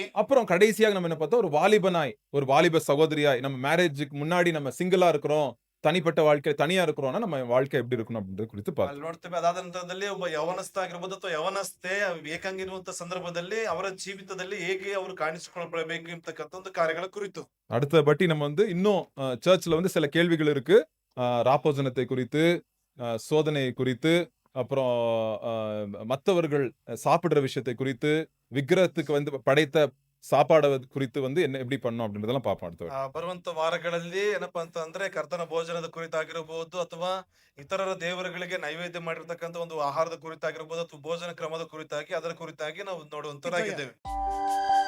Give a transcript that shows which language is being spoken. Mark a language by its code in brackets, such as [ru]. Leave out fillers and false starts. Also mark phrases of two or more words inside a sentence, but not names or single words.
[ta] அப்புறம் கடைசியாக நம்ம என்ன பார்த்தோம், ஒரு வாலிபனாய், ஒரு வாலிப சகோதரியாய், நம்ம மேரேஜுக்கு முன்னாடி நம்ம சிங்கிளா இருக்கிறோம், தனிப்பட்ட வாழ்க்கை தனியா இருக்கிறோம்னா நம்ம வாழ்க்கை எப்படி இருக்கணும் அப்படின்றத குறித்து பார்த்தோம். [kn] ಅಲ್ಲಿ ನೋಡ್ತೇವೆ. ಅದಾದ ನಂತರದಲ್ಲಿ ಒಬ್ಬ ಯವನಸ್ಥ ಆಗಿರ್ಬೋದು ಅಥವಾ ಯವನಸ್ಥೆ ಏಕಾಂಗಿರುವಂತ ಸಂದರ್ಭದಲ್ಲಿ ಅವರ ಜೀವಿತದಲ್ಲಿ ಹೇಗೆ ಅವರು ಕಾಣಿಸಿಕೊಳ್ಳಬೇಕು ಎಂಬತಕ್ಕಂಥ ಒಂದು ಕಾರ್ಯಗಳ ಕುರಿತು. [ta] அடுத்த பட்டி நம்ம வந்து இன்னும் சர்ச்ல வந்து சில கேள்விகள் இருக்கு. ராப்போஜனத்தை குறித்து, சோதனையை குறித்து, அப்புறம் மற்றவர்கள் சாப்பிடுற விஷயத்தை குறித்து, விக்கிரகத்துக்கு வந்து படைத்த சாப்பாடு குறித்து வந்து என்ன எப்படி பண்ணணும் அப்படின்றதெல்லாம் பார்ப்போம் அடுத்த வாரம். [kn] ಬರುವಂತ ವಾರಗಳಲ್ಲಿ ಏನಪ್ಪಾ ಅಂತ ಅಂದ್ರೆ ಕರ್ತನ ಭೋಜನದ ಕುರಿತಾಗಿರಬಹುದು ಅಥವಾ ಇತರರ ದೇವರುಗಳಿಗೆ ನೈವೇದ್ಯ ಮಾಡಿರ್ತಕ್ಕಂಥ ಒಂದು ಆಹಾರದ ಕುರಿತಾಗಿರ್ಬೋದು ಅಥವಾ ಭೋಜನ ಕ್ರಮದ ಕುರಿತಾಗಿ ಅದರ ಕುರಿತಾಗಿ ನಾವು ನೋಡುವಂತರಾಗಿದ್ದೇವೆ.